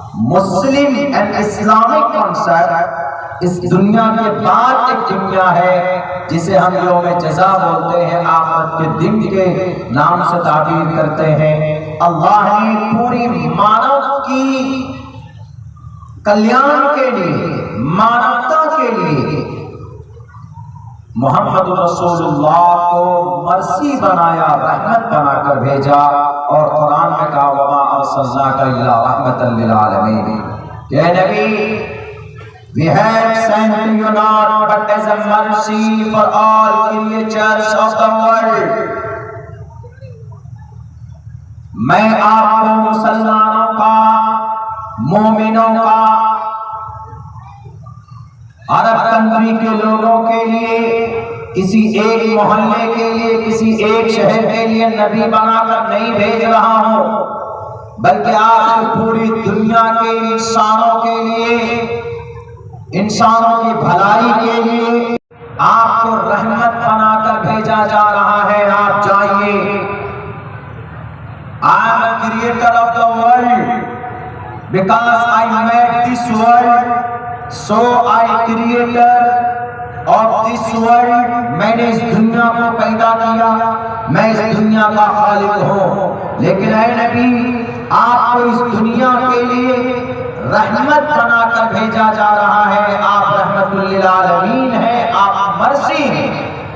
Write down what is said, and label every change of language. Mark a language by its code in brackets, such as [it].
[ur] Muslim and Islamic concept, اس دنیا کے بعد ایک دنیا ہے جسے ہم یوم جزا بولتے ہیں، آخرت کے دن کے نام سے تعبیر کرتے ہیں. اللہ نے پوری مانو کی کلیان کے لیے، مانوتا کے لیے محمد رسول اللہ کو مرسی بنایا، رحمت بنا کر بھیجا. اور قرآن میں کہا [ar] وما ارسلناک الا رحمۃ للعالمین، [ur] کہ اے نبی [en] we have sent you not but as a mercy for all creatures of the world. [ur] میں آپ کو مسلمانوں کا، مومنوں کا، عرب کنٹری کے لوگوں کے لیے، کسی ایک محلے کے لیے، کسی ایک شہر کے لیے نبی بنا کر نہیں بھیج رہا ہوں، بلکہ آپ پوری دنیا کے انسانوں کے لیے، انسانوں کی بھلائی کے لیے آپ کو رحمت بنا کر بھیجا جا رہا ہے. آپ جائیے. [en] I am a creator of the world because I made this world, so I creator of this world. [ur] میں نے اس دنیا کو پیدا کیا، میں اس دنیا کا خالق ہوں. لیکن اے نبی، آپ کو اس دنیا کے لیے رحمت بنا کر بھیجا جا رہا ہے. آپ رحمت للعالمین ہیں، آپ مرسی ہیں.